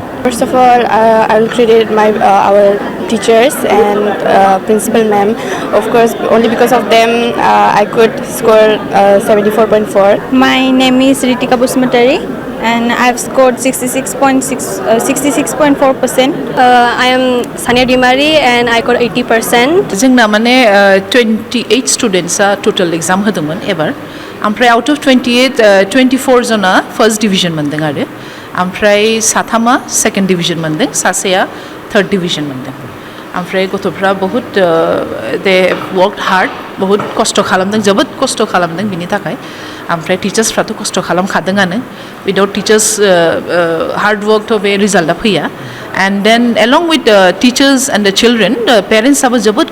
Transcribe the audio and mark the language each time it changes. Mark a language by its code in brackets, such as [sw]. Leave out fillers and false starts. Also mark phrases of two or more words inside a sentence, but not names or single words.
[en] First of all, I will credit our teachers and principal ma'am. Of course, only because of them, I could score 74.4. My name is Ritika Busmatari and I've scored 66.4%. I am Sania Dimari and I got 80%. [brx] जोंना माने 28 स्टुडेन्टसा [en] total exam [brx] होदोंमोन एबार ओमफ्राय [en] out of [brx] 28 24 जना फर्स्ट डिभिजन मोनदों आरो ओमफ्राय साथामा [en] second division [brx] मोनदों सासेया [en] third division [brx] मोनदों ओमफ्राय गथ'फ्रा बहुत [en] they worked hard [brx] बहुत खस्थ' खालामदों जोबोद खस्थ' खालामदों बिनि थाखाय ओमफ्राय टिचार्सफ्राथ' खस्थ' खालामखादोंआनो [en] without teachers hard work [brx] बे रिजाल्टआ फैया [en] and then along with teachers and the children [brx] पेरेन्टसआबो जोबोद